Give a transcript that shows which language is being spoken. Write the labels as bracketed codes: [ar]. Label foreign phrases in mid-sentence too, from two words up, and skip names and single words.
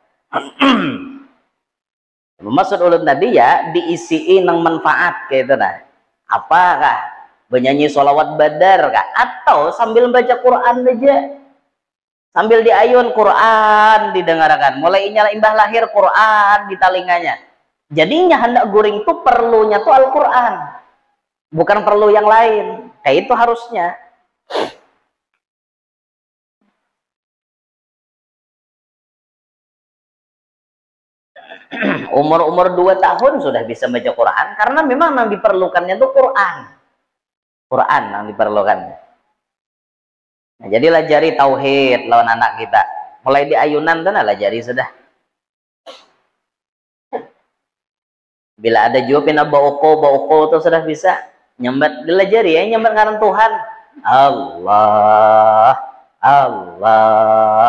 [bjn] Maksud ulun tadi ya diisiin nang manfaat kayak itu nah. Apakah bernyanyi sholawat badar kah? Atau sambil baca Quran aja, sambil diayun Quran didengarkan, mulai imbah lahir Quran di telinganya. Jadinya hendak guring tuh perlunya tuh Al-Quran, bukan perlu yang lain. Kayak itu harusnya. [id] Umur-umur 2 tahun sudah bisa baca Quran karena memang yang diperlukannya tuh Quran. [bjn] Quran yang diperlukan. Nah, jadi lajari tauhid lawan anak kita. Mulai di ayunan tuh nah lajari sudah. Bila ada juga pina bauko tuh sudah bisa nyambat dilajari ya, nyambat ngaran Tuhan. Allah, Allah.